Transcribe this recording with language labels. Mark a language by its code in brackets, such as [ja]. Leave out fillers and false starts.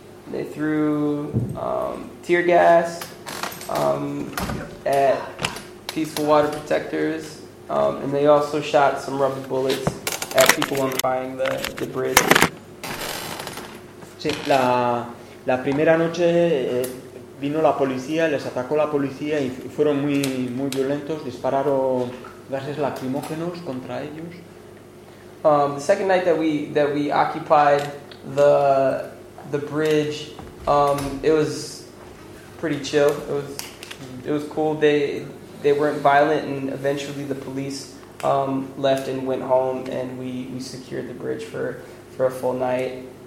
[en] They threw tear gas at peaceful water protectors, and they also shot some rubber bullets at people occupying the bridge. [es] Sí, la primera noche vino la policía, les atacó la policía y fueron muy muy violentos, dispararon gases lacrimógenos contra ellos. [en] The second night that we occupied the bridge, it was pretty chill. It was cool. They weren't violent, and eventually the police left and went home, and we secured the bridge for a full night.